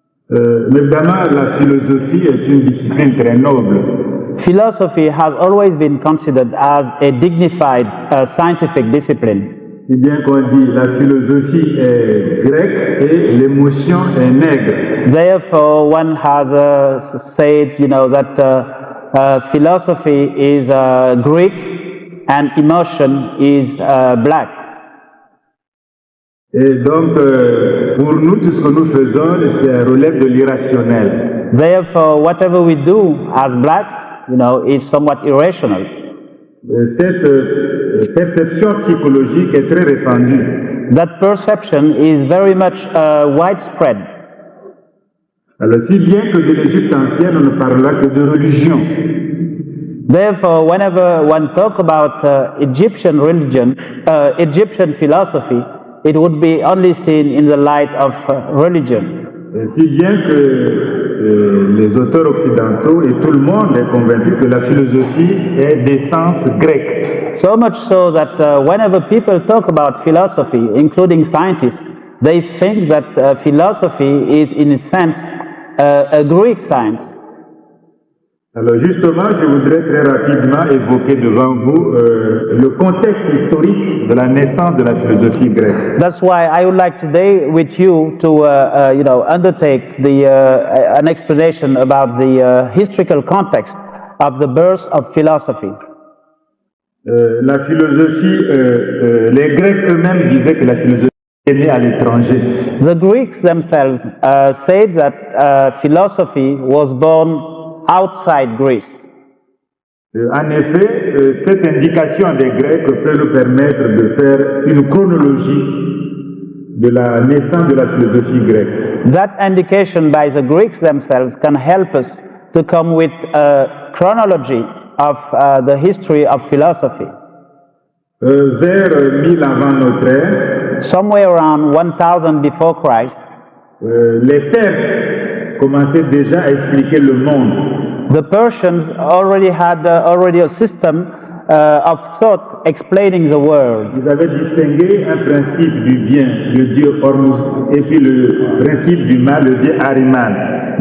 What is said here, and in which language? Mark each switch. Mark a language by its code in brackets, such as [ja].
[fr] Évidemment, la philosophie est une discipline très noble. [en] Philosophy has always been considered as a dignified scientific discipline. [fr] Si bien qu'on dit la philosophie est grecque et l'émotion est nègre. [en] Therefore, one has said, that philosophy is Greek and emotion is black. [fr] Et donc, pour nous, tout ce que nous faisons, c'est relève de l'irrationnel. [en] Therefore, whatever we do as blacks, is somewhat irrational. [fr] Cette perception psychologique est très répandue. [en] That perception is very much widespread. [fr] Alors, si bien que de l'Égypte ancienne, on ne parlera que de religion. [en] Therefore, whenever one talks about Egyptian religion, Egyptian philosophy, it would be only seen in the light of religion. [fr] Si bien que les auteurs occidentaux et tout le monde est convaincu que la philosophie est d'essence grecque. [en] So much so that whenever people talk about philosophy, including scientists, they think that philosophy is in a sense a Greek science. [fr] Alors justement, je voudrais très rapidement évoquer devant vous le contexte historique de la naissance de la philosophie grecque. [en] That's why I would like today with you to undertake an explanation about the historical context of the birth of philosophy. [fr] La philosophie, les Grecs eux-mêmes disaient que la philosophie est née à l'étranger. [en] The Greeks themselves said that philosophy was born outside Greece. [fr] En effet, cette indication des Grecs peut nous permettre de faire une chronologie de la naissance de la philosophie grecque. [en] That indication by the Greeks themselves can help us to come with a chronology of the history of philosophy. [fr] Vers 1000 avant notre ère, [en] somewhere around 1000 before Christ, [fr] les Perses commençaient déjà à expliquer le monde. [en] The Persians already had a system of thought explaining the world. [fr] Ils avaient distingué un principe du bien, le dieu Hormuz, et puis le principe du mal, le dieu Ahriman.